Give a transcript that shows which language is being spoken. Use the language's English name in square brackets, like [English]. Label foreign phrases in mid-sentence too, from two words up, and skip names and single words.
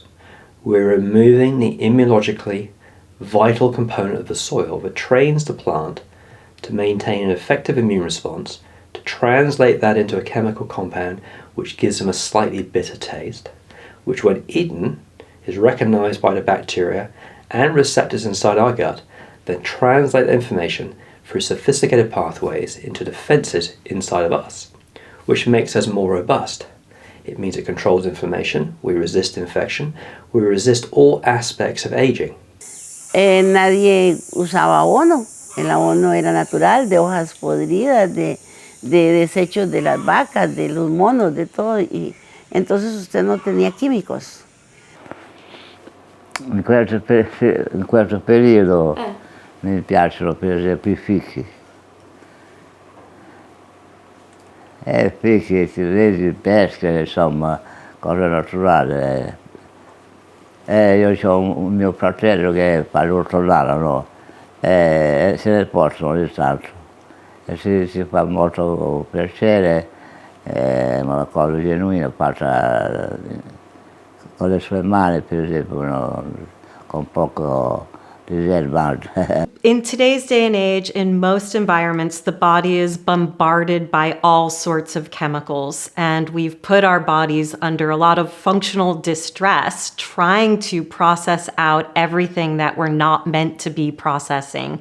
[English] We're removing the immunologically vital component of the soil that trains the plant to maintain an effective immune response, to translate that into a chemical compound which gives them a slightly bitter taste, which when eaten is recognized by the bacteria and receptors inside our gut, then translate the information through sophisticated pathways into defenses inside of us, which makes us more robust. It means it controls inflammation, we resist infection, we resist all aspects of aging. [Spanish] Nadie usaba abono. El abono era natural, de hojas podridas, de desechos de las vacas, de los monos, de todo. Y entonces usted no tenía químicos. [Italian] In questo periodo mi piacciono per esempio i fichi. Fichi, ciliegie, pesche, insomma, cose naturali. Io ho un mio fratello che fa l'ortolano, no? Se ne portano ogni tanto. E si fa molto piacere, è una cosa genuina fatta con le sue mani, per esempio, no? Con poco diservante. [English] In today's day and age, in most environments, the body is bombarded by all sorts of chemicals, and we've put our bodies under a lot of functional distress trying to process out everything that we're not meant to be processing.